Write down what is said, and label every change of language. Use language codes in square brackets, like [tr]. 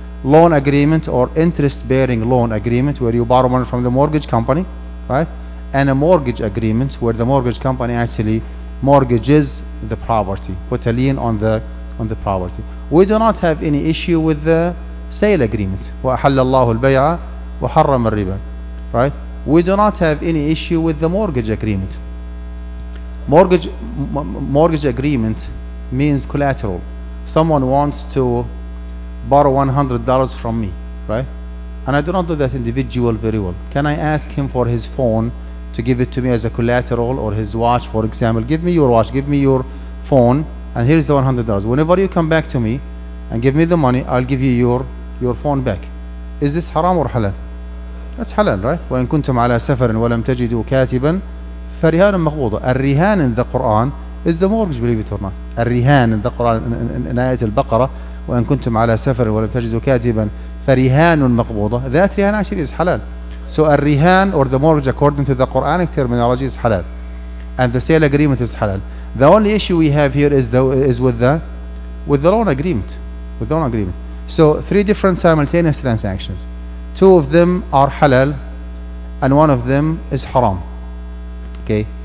[en] Loan agreement or interest-bearing loan agreement, where you borrow money from the mortgage company, right? And a mortgage agreement, where the mortgage company actually mortgages the property, put a lien on the property. We do not have any issue with the sale agreement. [ar] وَأَحَلَّ اللَّهُ الْبَيْعَ وَحَرَّمَ الرِّبَا, [en] right? We do not have any issue with the mortgage agreement. Mortgage agreement means collateral. Someone wants to borrow $100 from me, right? And I do not know that individual very well. Can I ask him for his phone to give it to me as a collateral, or his watch, for example? Give me your watch, give me your phone, and here's the $100. Whenever you come back to me and give me the money, I'll give you your phone back. Is this haram or halal? That's halal, right? [ar] وَإِن كُنتُمْ عَلَى سَفَرٍ وَلَمْ تَجِدُوا كَاتِبًا فَرِهَانٌ مَقْبُوضَةٌ. [en] الرهان in the Quran is the mortgage, believe it or not. [ar] الرهان [en] in the Quran, in ayat al-Baqarah, [ar] وَإِن كُنتُمْ عَلَى سَفَرٍ وَلَمْ تَجِدُوا كَاتِبًا فَرِهَانٌ مَقْبُوضَةٌ. [en] That rihan actually is halal. So a rihan, or the mortgage according to the Quranic terminology, is halal, and the sale agreement is halal. The only issue we have here is with the loan agreement. With the loan agreement. So 3 different simultaneous transactions. 2 of them are halal, and 1 of them is haram. Okay.